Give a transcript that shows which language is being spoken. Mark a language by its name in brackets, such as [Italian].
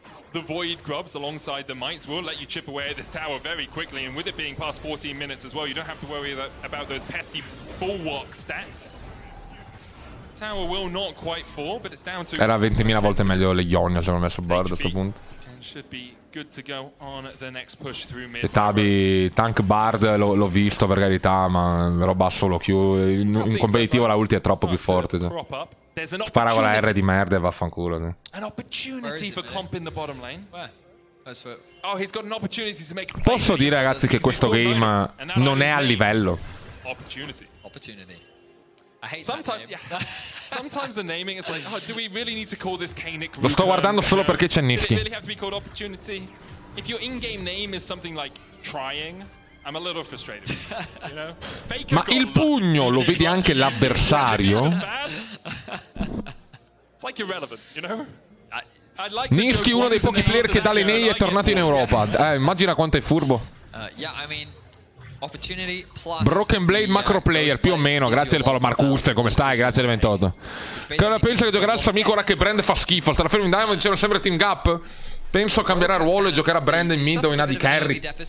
[English] The Void Grubs alongside the Mites will let you chip away at this tower very quickly, and with it being past 14 minutes as well, you don't have to worry about those pesky bulwark stats. Tower will not quite fall, but it's down to [Italian] Era 20.000 volte meglio le Ionia se avevano messo Bard a questo punto. [English] and should be good to go on the next push through mid. [Italian] E Tabi, tank Bard l'ho visto per carità, ma roba solo Q. In competitivo la ulti è troppo più forte. Spara con la R di merda e vaffanculo. [English] An opportunity for comp in the bottom lane. Where? That's for... Oh, he's got an opportunity to make [Italian] Posso dire ragazzi che questo game non è a livello. [English] Opportunity. Opportunity. I hate Sometimes, that name. yeah. Sometimes the naming is like, oh, do we really need to call this Kanik? [Italian] Lo sto guardando solo perché c'è [English] Did it [Italian] Niski. [English] really have to be called opportunity? If your in-game name is something like trying, I'm a little frustrated. You know? Faker [Italian] Ma [English] got [Italian] il pugno [English] lucky. [Italian] lo vede anche l'avversario? [English] It's bad. It's like irrelevant, you know? I'd like [Italian] Niski, uno dei pochi player che da Lenei è tornato in Europa. Immagina quanto è furbo. [English] Yeah, I mean, opportunity plus [Italian] Broken Blade macro player, più o meno. Grazie al follow Marcus, come stai? Grazie al 28. Cosa pensa che giocherà il suo amico ora che Brand fa schifo? Starà fermo in Diamond, dicevano sempre Team Gap? Penso cambierà ruolo e giocherà Brand in mid o in AD carry.